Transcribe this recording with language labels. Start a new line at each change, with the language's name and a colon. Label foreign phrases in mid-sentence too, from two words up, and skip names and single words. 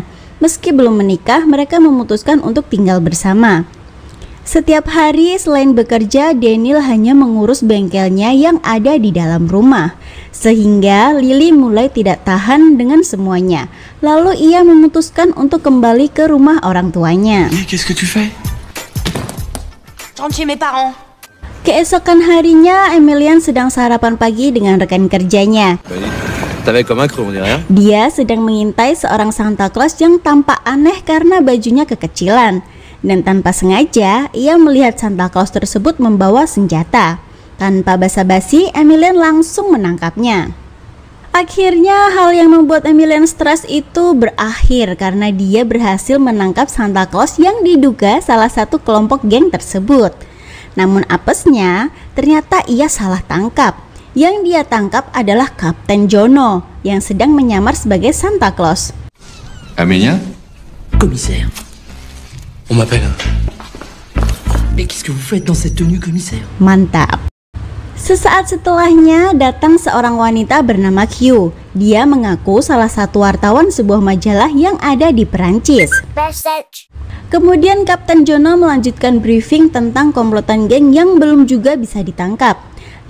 Indonesian: Meski belum menikah, mereka memutuskan untuk tinggal bersama. Setiap hari selain bekerja, Daniel hanya mengurus bengkelnya yang ada di dalam rumah. Sehingga Lily mulai tidak tahan dengan semuanya. Lalu ia memutuskan untuk kembali ke rumah orang tuanya.
French: Qu'est-ce que tu fais? Je rentre chez mes parents.
Indonesian: Keesokan harinya, Emilian sedang sarapan pagi dengan rekan kerjanya. Dia sedang mengintai seorang Santa Claus yang tampak aneh karena bajunya kekecilan. Dan tanpa sengaja, ia melihat Santa Claus tersebut membawa senjata. Tanpa basa-basi, Emilian langsung menangkapnya. Akhirnya, hal yang membuat Emilian stres itu berakhir karena dia berhasil menangkap Santa Claus yang diduga salah satu kelompok geng tersebut. Namun apesnya, ternyata ia salah tangkap. Yang dia tangkap adalah Kapten Jono yang sedang menyamar sebagai Santa Claus.
French: Amélia? Commissaire. On m'appelle. Mais qu'est-ce que vous faites dans cette tenue, commissaire?
Indonesian: Mantap. Sesaat setelahnya datang seorang wanita bernama Q. Dia mengaku salah satu wartawan sebuah majalah yang ada di Perancis. Kemudian Kapten Jono melanjutkan briefing tentang komplotan geng yang belum juga bisa ditangkap.